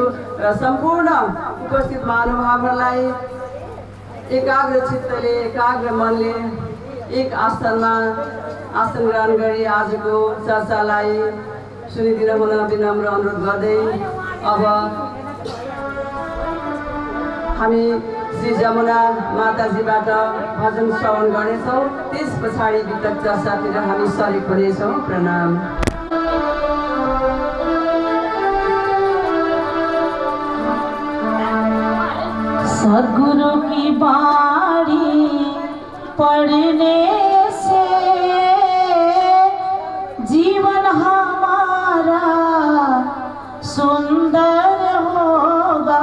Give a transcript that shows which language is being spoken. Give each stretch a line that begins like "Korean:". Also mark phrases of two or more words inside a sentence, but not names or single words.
Nepali: र सम्पूर्ण उपस्थित महानुभावहरूलाई एकाग्र चित्तले एकाग्र मनले एक आस्थानमा आसन ग्रहण गरी आजको चर्चालाई सुनिदिन हुन विनम्र अनुरोध गर्दै अब हामी श्री जमुना माताजीबाट भजन श्रवण गर्नेछौँ। त्यस पछाडि वितक चर्चातिर हामी सरिक हुनेछौँ। प्रणाम।
Hindi: सद्गुरु की बाणी पढ़ने से जीवन हमारा सुंदर होगा।